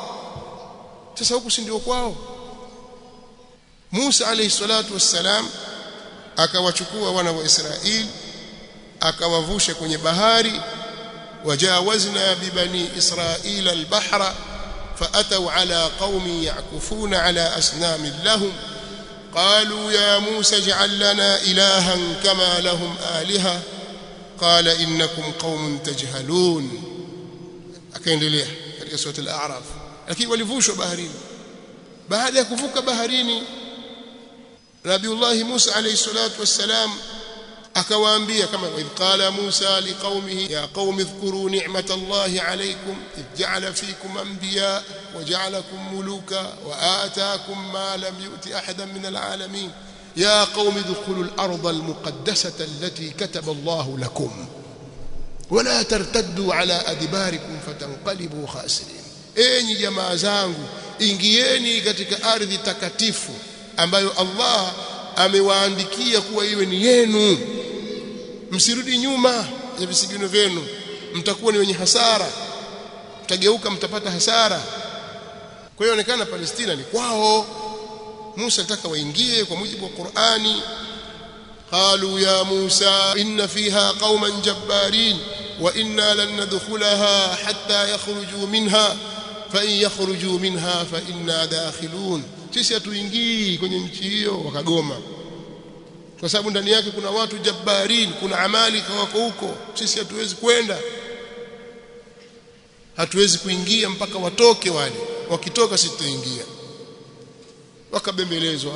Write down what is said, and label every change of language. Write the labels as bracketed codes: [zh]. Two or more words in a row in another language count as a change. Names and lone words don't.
[sw] Sasa huku si ndio kwao? Musa [ar] عليه الصلاة والسلام [sw] akawachukua wana wa Israeli akawavusha kwenye bahari, [ar] وجاوزنا ببني إسرائيل البحر فأتوا على قوم يعكفون على أصنام لهم قالوا يا موسى اجعل لنا إلها كما لهم آلهة قال إنكم قوم تجهلون. [sw] Akaendelea katika sura al-A'raf. Lakini walivushwa baharini. Baada ya kuvuka baharini, Nabiullah Musa [ar] عليه الصلاة والسلام [sw] akawaambia, kama [ar] إذ قال موسى لقومه يا قوم اذكروا نعمة الله عليكم إذ جعل فيكم أنبياء وجعلكم ملوكا وآتاكم ما لم يؤت أحدا من العالمين يا قوم ادخلوا الأرض المقدسة التي كتب الله لكم ولا ترتدوا على أدباركم فتنقلبوا خاسرين. [sw] Enyi jamaa zangu, ingieni katika ardhi takatifu ambayo Allah amewaandikia kuwa iwe ni yenu, msirudi nyuma ya visigino vyenu, mtakuwa ni wenye hasara, mtageuka mtapata hasara. Kwa hiyo onekana Palestina ni kwao. Musa alitaka waingie kwa mujibu wa Qur'ani. [ar] قالوا يا موسى إن فيها قوما جبارين وإنا لن ندخلها حتى يخرجوا منها فإن يخرجوا منها فإنا داخلون. [sw] Sisi hatuingii kwenye nchi hiyo. Wakagoma. kwa sababu ndani yake kuna watu jabbarin, kuna amali wako huko. Sisi hatuwezi kwenda, hatuwezi kuingia mpaka watoke wale. Wakitoka sisi tutaingia. Wakabembelezwa.